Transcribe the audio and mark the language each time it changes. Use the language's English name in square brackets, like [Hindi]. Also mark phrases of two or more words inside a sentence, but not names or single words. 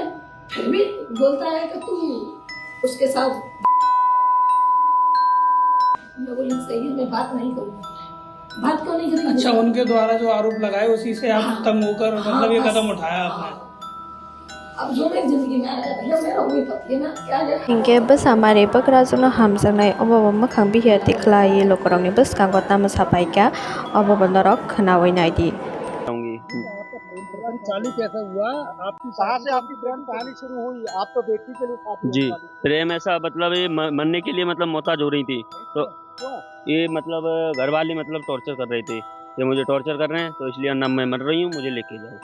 [Hindi] फिर भी बोलता है कि तू उसके साथ। मैं बोली सही है, मैं बात नहीं करूँगी। बात क्यों नहीं करेंगे? अच्छा, उनके द्वारा जो आरोप लगाए उसी से आप तंग होकर मतलब ये कदम उठाया आपने। अब जो मेरी जिंदगी में आया भैया, मेरा वही पति है ना, क्या है? [Kok Borok] Hingke besamari bokrazukno hamjaknai obobo mokhang bihia tiklai lokorongni bwskango tamo sapaika obobo norok khwnawui naidi। [Hindi] चालू कैसा हुआ? आपकी कहाँ से आपकी प्रेम कहानी शुरू हुई? आप तो बेटी के लिए शादी जी, होने वाली थी। प्रेम ऐसा मतलब ये मरने के लिए मतलब मोहताज हो रही थी, तो ये मतलब घर वाले मतलब टॉर्चर कर रहे थे। ये मुझे टॉर्चर कर रहे हैं तो इसलिए ना मैं मर रही हूँ, मुझे लेके जाओ।